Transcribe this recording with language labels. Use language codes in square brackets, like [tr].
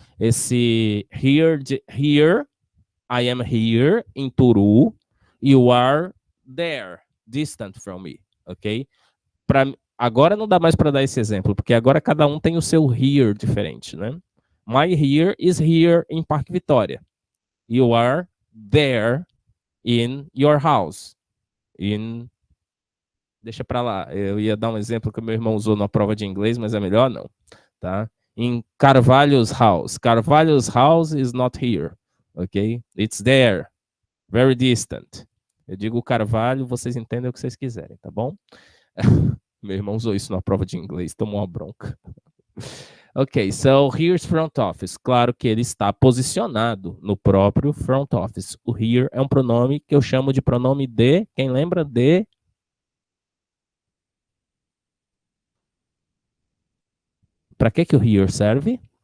[en] Esse here, I am here in Turu, you are there, distant from me, ok? [pt] Agora não dá mais para dar esse exemplo, porque agora cada um tem o seu here diferente, né? [en] My here is here em Parque Vitória. You are there in your house. [pt] Deixa pra lá. Eu ia dar um exemplo que o meu irmão usou na prova de inglês, mas é melhor não, tá? [en] In Carvalho's house. Carvalho's house is not here, okay? It's there, very distant. [pt] Eu digo Carvalho, vocês entendem o que vocês quiserem, tá bom? Meu irmão usou isso na prova de inglês, tomou uma bronca. [en] Ok, so here's front office. [pt] Claro que ele está posicionado no próprio front office. O here é um pronome que eu chamo de pronome de. Quem lembra de? Para que o here serve?